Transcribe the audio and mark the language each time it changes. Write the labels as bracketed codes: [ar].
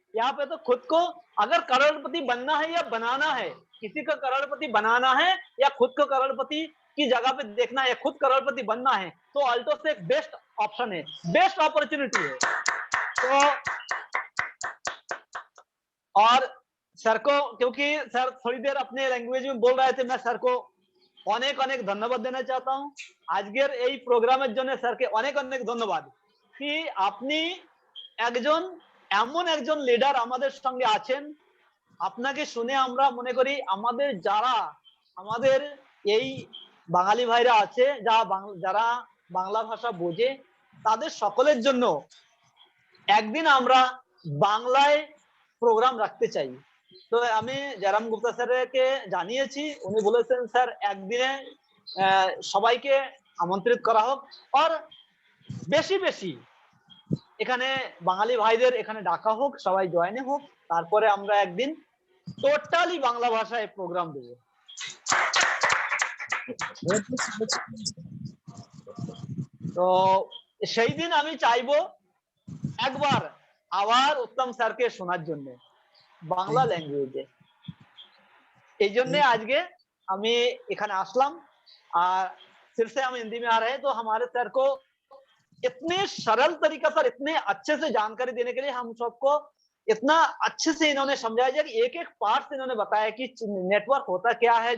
[hi] यहाँ पे तो खुद को अगर करोड़पति बनना है या बनाना है, किसी को करोड़पति बनाना है या खुद को करोड़पति की जगह पे देखना है, खुद करोड़पति बनना है, तो अल्टोस एक बेस्ट ऑप्शन है, बेस्ट अपॉर्चुनिटी है। तो और सर को, क्योंकि सर थोड़ी देर अपने लैंग्वेज में बोल रहे थे, मैं सर को अनेक अनेक धन्यवाद देना चाहता हूं। [bn] আজকের এই প্রোগ্রামের জন্য স্যারকে অনেক অনেক ধন্যবাদ कि আপনি একজন এমন একজন লিডার আমাদের সঙ্গে আছেন। আপনাকে শুনে আমরা মনে করি আমাদের যারা আমাদের এই বাঙালি ভাইরা আছে, যারা বাংলা ভাষা বোঝে, তাদের সকলের জন্য একদিন আমরা বাংলায় প্রোগ্রাম রাখতে চাই। তো আমি জয়রাম গুপ্তা স্যারকে জানিয়েছি, উনি বলেছেন স্যার একদিনে সবাইকে আমন্ত্রিত করা হোক আর বেশি বেশি এখানে বাঙালি ভাইদের এখানে ডাকা হোক, সবাই জয়েন হোক, তারপরে আমরা একদিন টোটালি বাংলা ভাষায় প্রোগ্রাম দেব। তো সেই দিন আমি চাইবো একবার আবার উত্তম স্যারকে শোনার জন্য বাংলা ল্যাঙ্গুয়েজে। এই জন্য আজকে আমি এখানে আসলাম। [hi] আর फिर से हम हिंदी में आ रहे हैं, तो हमारे सर को इतने सरल तरीका पर इतने अच्छे से जानकारी देने के लिए हम सबको इतना अच्छे से इन्होंने समझाया कि एक एक पार्ट इन्होंने बताया कि नेटवर्क होता क्या है।